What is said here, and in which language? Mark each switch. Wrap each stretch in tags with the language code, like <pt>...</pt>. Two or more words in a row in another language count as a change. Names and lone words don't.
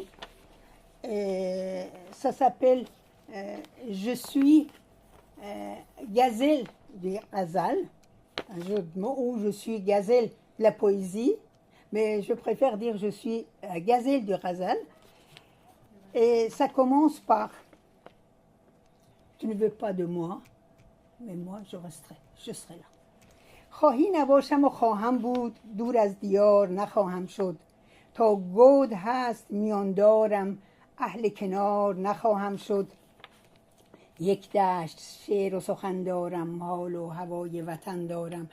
<fr>Et ça s'appelle Je suis gazelle du Ghazal, un jeu de mots, ou je suis gazelle de la poésie, mais je préfère dire je suis gazelle du Ghazal. Et ça commence par tu ne veux pas de moi, mais moi je serai là.</fr> <fa>خواهی نباشم و خواهم بود، دور از دیار نخواهم شد. تا گود هست میان دارم، اهل کنار نخواهم شد. یک دشت شعر و سخن دارم، حال و هوای وطن دارم.</fa>